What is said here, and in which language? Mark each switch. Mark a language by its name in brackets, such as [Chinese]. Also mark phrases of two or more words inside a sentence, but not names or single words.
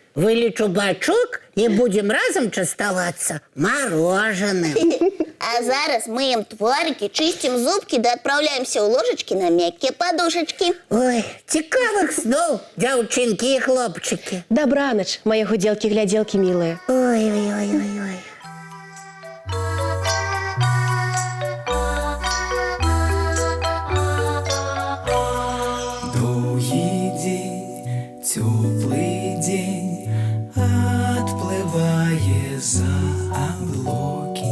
[Belarusian] Вылечу бачок і будзем разам частавацца марожаным. А зараз мыем тварыкі, чысцім зубкі ды адпраўляемся ў ложачкі на мяккія падушачкі. Ой, цікавых сноў, дзяўчынкі і хлопчыкі. Дабранач, мае гудзелкі-глядзелкі мілыя. Ой. [Russian] Долгий день, теплый день, отплывая за облаки.